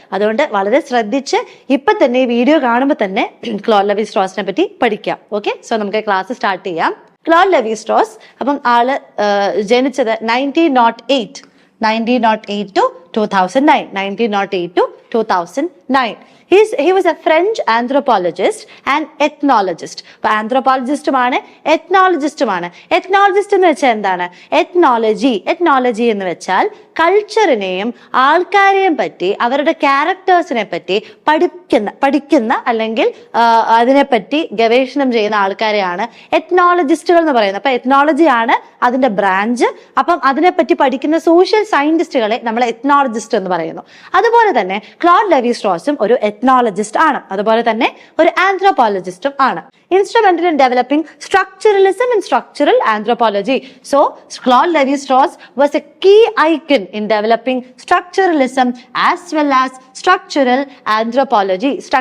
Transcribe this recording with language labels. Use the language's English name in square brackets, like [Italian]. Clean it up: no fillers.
[Malayalam] അതുകൊണ്ട് വളരെ ശ്രദ്ധിച്ച് ഇപ്പൊ തന്നെ ഈ വീഡിയോ കാണുമ്പോൾ തന്നെ ക്ലോഡ് ലെവി സ്ട്രോസിനെ പറ്റി പഠിക്കാം. ഓക്കെ, സോ നമുക്ക് ക്ലാസ് സ്റ്റാർട്ട് ചെയ്യാം. ക്ലോഡ് ലെവി സ്ട്രോസ് അപ്പം ആള് ജനിച്ചത് 1908 to 2009. [English] 1908 to 2009. He was a French anthropologist and ethnologist. [Malayalam] അപ്പോൾ ആന്ത്രോപോളജിസ്റ്റുമാണ്, എത്നോളജിസ്റ്റുമാണ്. എത്നോളജിസ്റ്റ് എന്ന് വെച്ചാൽ എന്താണ്? എത്നോളജി എന്ന് വെച്ചാൽ കൾച്ചറിനെയും ആൾക്കാരെയും പറ്റി, അവരുടെ ക്യാരക്ടേഴ്സിനെ പറ്റി പഠിക്കുന്ന അല്ലെങ്കിൽ അതിനെപ്പറ്റി ഗവേഷണം ചെയ്യുന്ന ആൾക്കാരെയാണ് എത്നോളജിസ്റ്റുകൾ എന്ന് പറയുന്നത്. അപ്പൊ എത്നോളജിയാണ് അതിന്റെ ബ്രാഞ്ച്. അപ്പം അതിനെപ്പറ്റി പഠിക്കുന്ന സോഷ്യൽ സയന്റിസ്റ്റുകളെ നമ്മൾ എത്നോളജിസ്റ്റ് എന്ന് പറയുന്നു. അതുപോലെ തന്നെ ക്ലോഡ് ലെവി സ്ട്രോസും ഒരു എത്നോളജിസ്റ്റ് ആണ്, അതുപോലെ തന്നെ ഒരു ആന്ത്രോപോളജിസ്റ്റും ആണ്. [English] Instrumental in developing structuralism and structural anthropology. So, Claude Lévi-Strauss was a key icon in developing structuralism as well as structural anthropology.